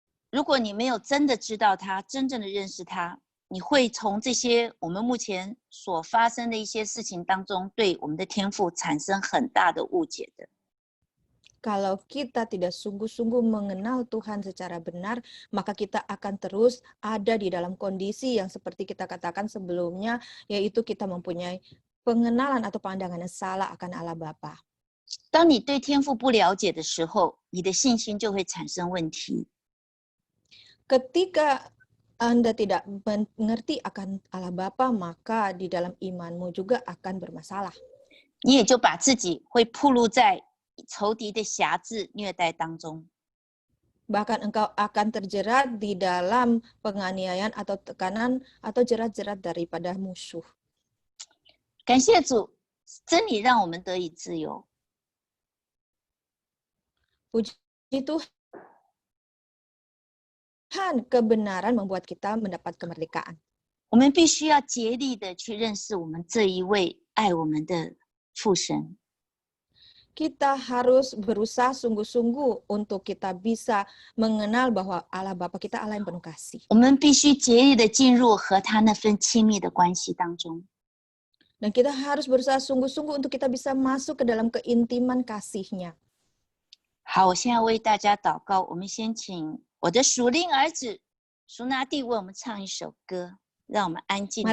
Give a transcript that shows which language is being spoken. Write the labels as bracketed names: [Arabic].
[Chinese] 如果你没有真的知道他，真正的认识他，你会从这些我们目前所发生的一些事情当中，对我们的天父产生很大的误解的。 [Indonesian] Kalau kita tidak sungguh-sungguh mengenal Tuhan secara benar, maka kita akan terus ada di dalam kondisi yang seperti kita katakan sebelumnya, yaitu kita mempunyai pengenalan atau pandangan yang salah akan Allah Bapa. [Chinese] 当你对天父不了解的时候，你的信心就会产生问题。 [Indonesian] Ketika Anda tidak mengerti akan Allah Bapa, maka di dalam imanmu juga akan bermasalah. [Chinese] 你也就把自己会暴露在仇敌的辖制虐待当中。 [Indonesian] Bahkan engkau akan terjerat di dalam penganiayaan atau tekanan atau jerat-jerat daripada musuh. [Chinese] 感谢主，真理让我们得以自由。 [Indonesian] Puji Tuhan, kebenaran membuat kita mendapat kemerdekaan. [Chinese] 我们必须要竭力的去认识我们这一位爱我们的父神。 [Indonesian] Kita harus berusaha sungguh-sungguh untuk kita bisa mengenal bahwa Allah Bapa kita Allah yang penuh kasih. [Chinese] 我们必须竭力的进入和他那份亲密的关系当中。 [Indonesian] Dan kita harus berusaha sungguh-sungguh untuk kita bisa masuk ke dalam keintiman kasih-Nya. [Chinese] 好，我现在为大家祷告。我们先请我的属灵儿子苏拿蒂为我们唱一首歌，让我们安静的